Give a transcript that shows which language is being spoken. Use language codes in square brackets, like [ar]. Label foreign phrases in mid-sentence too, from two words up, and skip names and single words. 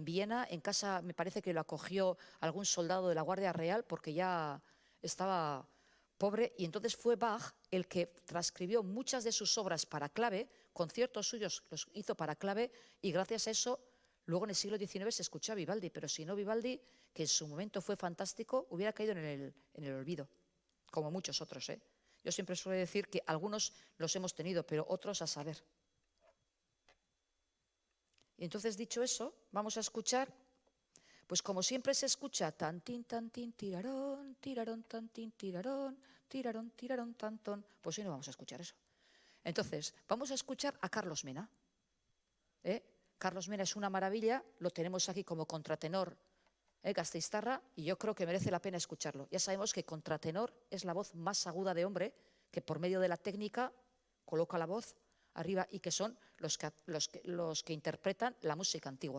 [es] Viena, en casa, me parece que lo acogió algún soldado de la Guardia Real porque ya estaba pobre, y entonces fue Bach el que transcribió muchas de sus obras para clave, conciertos suyos los hizo para clave, y gracias a eso, luego en el siglo XIX se escuchó a Vivaldi, pero si no, Vivaldi, que en su momento fue fantástico, hubiera caído en el olvido, como muchos otros, ¿eh? Yo siempre suelo decir que algunos los hemos tenido, pero otros a saber. Y entonces, dicho eso, vamos a escuchar, pues como siempre se escucha, tantín, tantín, tirarón, tirarón, tantín, tirarón, tirarón, tirarón, tantón. Pues hoy no vamos a escuchar eso. Entonces, vamos a escuchar a Carlos Mena. Carlos Mena es una maravilla, lo tenemos aquí como contratenor gasteiztarra, y yo creo que merece la pena escucharlo. Ya sabemos que contratenor es la voz más aguda de hombre, que por medio de la técnica coloca la voz arriba y que son los que interpretan la música antigua.